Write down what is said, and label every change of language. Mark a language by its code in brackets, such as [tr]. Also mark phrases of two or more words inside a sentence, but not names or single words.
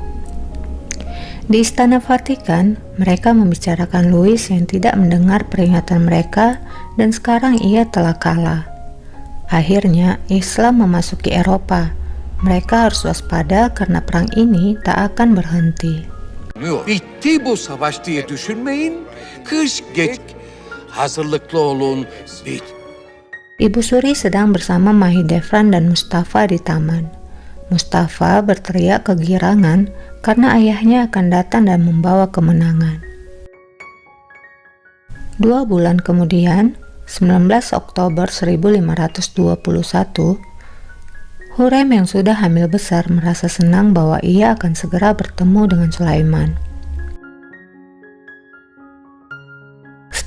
[id] Di Istana Vatikan, mereka membicarakan Louis yang tidak mendengar peringatan mereka dan sekarang ia telah kalah. Akhirnya, Islam memasuki Eropa. Mereka harus waspada karena perang ini tak akan berhenti. [tr] Bitti bu savaş diye düşünmeyin. Kış geç. Hazırlıklı olun. [id] Ibu Suri sedang bersama Mahidevran dan Mustafa di taman. Mustafa berteriak kegirangan karena ayahnya akan datang dan membawa kemenangan. 2 bulan kemudian, 19 Oktober 1521, Hurrem yang sudah hamil besar merasa senang bahwa ia akan segera bertemu dengan Sulaiman.